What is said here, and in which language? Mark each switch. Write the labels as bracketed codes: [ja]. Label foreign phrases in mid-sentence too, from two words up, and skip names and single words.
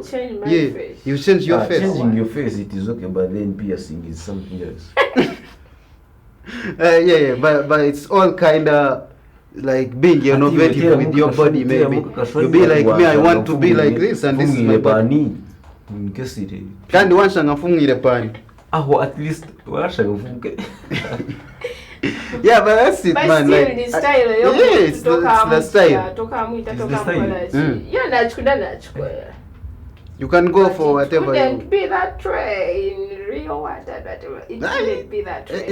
[en] face. You change your face. Changing your face it is okay, but then piercing is something else. But it's all kinda like being innovative with your body. Maybe you be like me. I want to be like this, and this is my body. [nyn] Kandi wanshanga mfungire pani. At least wanshanga mfunge. [en] Yeah, but that's it, but man. Still like, the style. It's the style. You can go for whatever. It couldn't be that way in real whatever. It couldn't be that way.